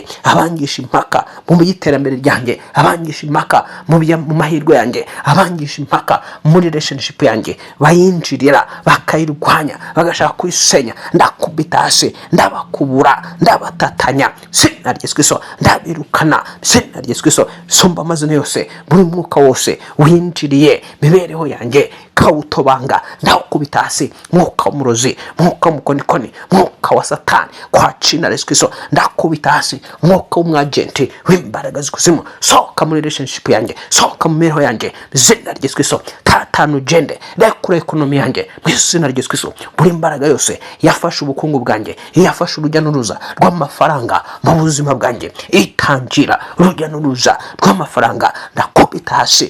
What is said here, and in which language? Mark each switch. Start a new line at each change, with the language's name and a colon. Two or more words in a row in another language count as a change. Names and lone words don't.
Kinyarwanda: Abangisha impaka mu iterambere ryanjye, abangisha impaka mu mahirwe yanjye, abangisha impaka muri relationship yanjye, bayinjirira bakayirwanya bagashaka kuyisenya, ndakubita hasi, ndabakubura, ndabatatanya izina rya Yesu Kristo, ndabirukana izina rya Yesu Kristo risumba amazina yose. Buri mwuka wose winjiriye mibereho yanjye kawutobanga, ndakubita hasi. Mwuka w'umurozi, mwuka w'umukonikoni, mwuka wa Satani
Swahili: kwa jina la Yesu Kristo
Kinyarwanda: ndakubita hasi. Mwuka w'umwagenti w'imbaraga z'ikuzimu, sohoka muri relationship yanjye, sohoka mu mibereho yanjye izina rya Yesu Kristo. Tatanu gende rekura ekonomi yanjye mu izina rya Yesu Kristo. Buri mbaraga yose yafashe ubukungu bwanjye, yafashe urujya n'uruza rw'amafaranga mu buzima bwanjye, itangira urujya n'uruza rw'amafaranga, ndakubita hasi.